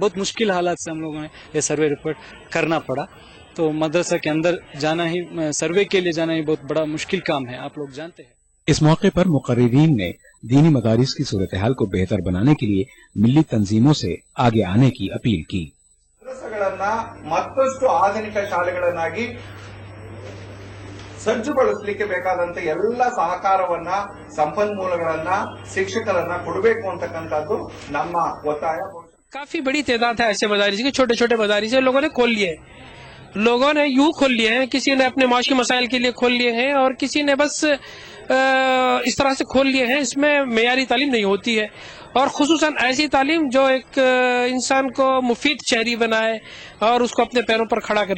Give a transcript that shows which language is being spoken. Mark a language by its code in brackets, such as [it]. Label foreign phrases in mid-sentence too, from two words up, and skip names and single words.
[hi] बहुत मुश्किल हालात से हम लोगों ने ये सर्वे रिपोर्ट करना पड़ा। तो मदरसा के अंदर जाना ही, सर्वे के लिए जाना ही बहुत बड़ा मुश्किल काम है, आप लोग जानते हैं। इस मौके पर मुकर्रिरीन ने दीनी मदारिस की सूरत हाल को बेहतर बनाने के लिए मिली तंजीमों से आगे आने की अपील की। [kn] ಮತ್ತಷ್ಟು ಆಧುನಿಕ ಶಾಲೆಗಳನ್ನಾಗಿ ಸಜ್ಜುಗೊಳಿಸಲಿಕ್ಕೆ ಬೇಕಾದಂತ ಎಲ್ಲ ಸಹಕಾರವನ್ನ, ಸಂಪನ್ಮೂಲಗಳನ್ನ, ಶಿಕ್ಷಕರನ್ನ ಕೊಡಬೇಕು ಅಂತಕ್ಕಂಥದ್ದು ನಮ್ಮ ಒತ್ತಾಯ। [hi] काफी बड़ी तादाद है ऐसे मदारिस के, छोटे छोटे मदारिस है, लोगों ने खोल लिए हैं। लोगों ने यूं खोल लिए हैं, किसी ने अपने माशी मसाइल के लिए खोल लिए हैं और किसी ने बस इस तरह से खोल लिए हैं। इसमें मेयारी तालीम नहीं होती है और खुसूसन ऐसी तालीम जो एक इंसान को मुफीद शहरी बनाए और उसको अपने पैरों पर खड़ा करे।